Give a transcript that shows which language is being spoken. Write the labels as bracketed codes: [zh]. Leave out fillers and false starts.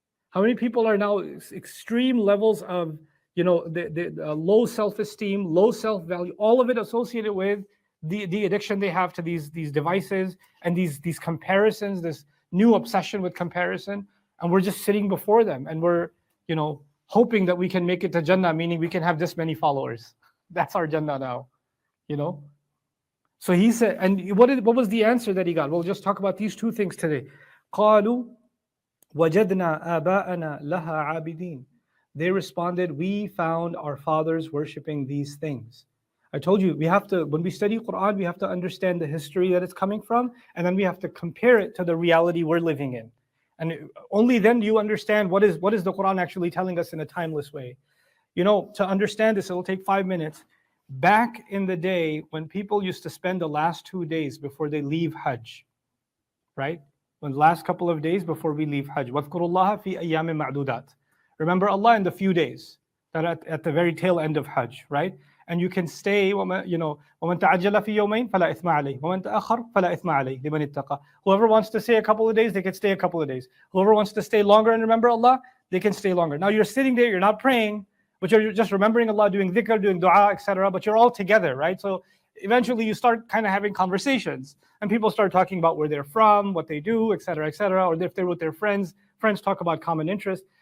[en] How many people are now extreme levels of the low self-esteem, low self-value, all of it associated with the addiction they have to these devices and these comparisons, this new obsession with comparison, and we're just sitting before them and we're hoping that we can make it to Jannah, meaning we can have this many followers. That's our Jannah now, So he said, and what was the answer that he got? We'll just talk about these two things today. [ar] قالوا وجدنا آباءنا لها عابدين. [en] They responded, we found our fathers worshiping these things. I told you, when we study Quran, we have to understand the history that it's coming from, and then we have to compare it to the reality we're living in. And only then do you understand what is the Quran actually telling us in a timeless way. To understand this, it'll take 5 minutes. Back in the day, when people used to spend the last 2 days before they leave Hajj, right? When the last couple of days before we leave Hajj, [ar] وَاذْكُرُوا اللَّهَ فِي أَيَّامٍ مَعْدُودَاتٍ. [en] Remember Allah in the few days, that at the very tail end of Hajj, right? And you can stay, [ar] وَمَنْ تَعَجَّلَ فِي يَوْمَيْنِ فَلَا إِثْمَ عَلَيْهِ وَمَنْ تَأَخَّرَ فَلَا إِثْمَ عَلَيْهِ لِمَنِ اتَّقَى. [en] Whoever wants to stay a couple of days, they can stay a couple of days. Whoever wants to stay longer and remember Allah, they can stay longer. Now you're sitting there, you're not praying, but you're just remembering Allah, doing dhikr, doing dua, etc. But you're all together, right? So eventually you start kind of having conversations, and people start talking about where they're from, what they do, etc., etc. Or if they're with their friends talk about common interest.